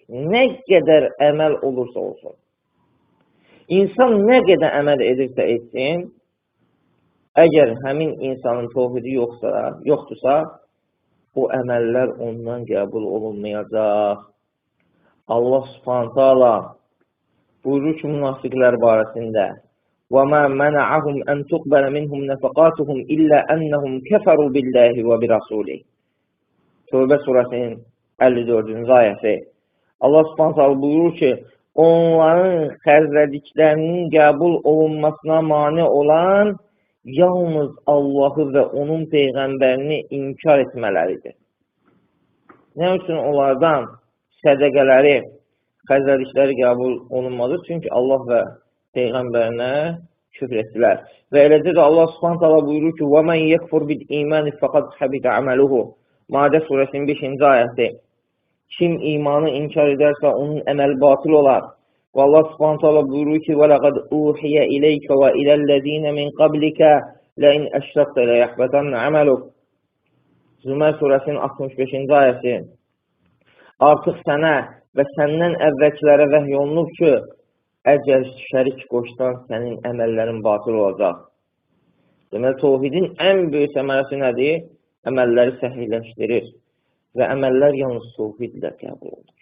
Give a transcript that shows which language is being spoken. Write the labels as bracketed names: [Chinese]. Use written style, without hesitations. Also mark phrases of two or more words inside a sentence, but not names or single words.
[Azerbaijani] Nə qədər əməl olursa olsun. İnsan nə qədər əməl edirsə etsin, əgər həmin insanın təvhidi yoxdursa, o əməllər ondan qəbul olunmayacaq. [Arabic] الله سبحانه تعالى [Azerbaijani] buyurur ki, münafiqlər barəsində: [Arabic] وَمَا مَنَعَهُمْ أَنْ تُقْبَلَ مِنْهُمْ نَفَقَاتُهُمْ إِلَّا أَنَّهُمْ كَفَرُوا بِاللَّهِ وَبِرَسُولِهِ. [Azerbaijani] Tövbə surəsinin 54-cü ayəsi. [Arabic] الله سبحانه تعالى [Azerbaijani] buyurur ki, onların xərclədiklərinin qəbul olunmasına mane olan yalnız Allahı və onun Peyğəmbərini inkar etmələridir. Nə üçün onlardan sədəqələri, xərclədikləri qəbul olunmadır? Çünki Allah və Peyğəmbərinə küfr etdilər. Və eləcə də [Arabic] الله سبحانه تعالى [Azerbaijani] buyurur ki: [Arabic] وَمَنْ يَكْفُرْ بِالْإِيمَانِ فَقَدْ حَبِطَ عَمَلُهُ. [Azerbaijani] Maide surəsinin 5-ci ayəsi. Kim imanı inkar edərsə, onun əməli batıl olar. Və [Arabic] الله سبحانه تعالى [Azerbaijani] buyurur ki: [Arabic] وَلَقَدْ أُوحِيَ إِلَيْكَ وَإِلَى الَّذِينَ مِنْ قَبْلِكَ لَئِنْ أَشْرَكْتَ لَيَحْبَطَنَّ عَمَلُكَ. [Azerbaijani] Zümer surəsinin 65-ci ayəsi. Artıq sənə və səndən əvvəlkilərə vəhy olunub ki, əgər şərik qoşsan, sənin əməllərin batıl olacaq. Deməli, tohidin ən böyük səmərəsi nədir? Əməlləri səhihləşdirir və əməllər yalnız tohidlə qəbul olur.